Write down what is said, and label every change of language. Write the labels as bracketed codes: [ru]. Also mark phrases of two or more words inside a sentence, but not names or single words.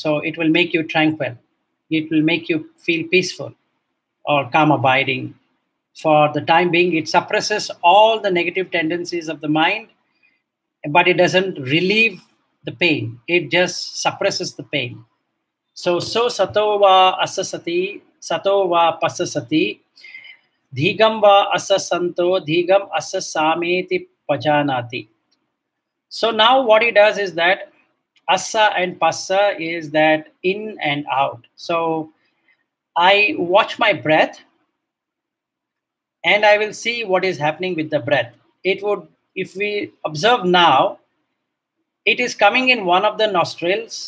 [en] So it will make you tranquil. It will make you feel peaceful or calm abiding. For the time being, it suppresses all the negative tendencies of the mind, but it doesn't relieve the pain. It just suppresses the pain. [pi] So sato va asasati, sato va pasasati, dhigam va asasanto, dhigam asasameti pajanati. [en] So now what he does is that asa and passa is that in and out. So I watch my breath and I will see what is happening with the breath. It would, if we observe now, it is coming in one of the nostrils.